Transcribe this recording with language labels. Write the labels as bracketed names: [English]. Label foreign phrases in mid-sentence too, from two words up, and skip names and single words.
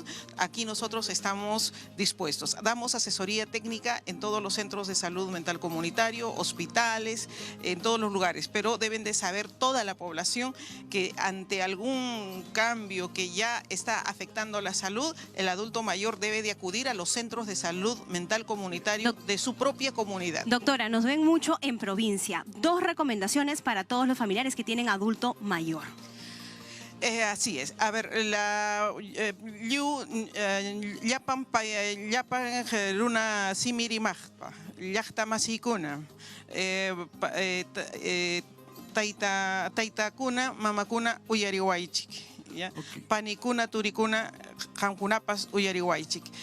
[Spanish] Aquí nosotros estamos dispuestos. Damos asesoría técnica en todos los centros de salud mental comunitario, hospitales, en todos los lugares, pero deben de saber toda la población que ante algún cambio que ya está afectando la salud, el adulto mayor debe de acudir a los centros de salud mental comunitario de su propia comunidad. Doctora, nos ven mucho en provincia. 2 recomendaciones para todos los familiares que tienen adulto mayor. Así es. A ver, [Quechua] llapan runa simirimajpa, llaqta masikuna, taytakuna, mamakuna uyariwaychik. Okay. Panikuna, turikuna, qamkunapas uyariwaychik.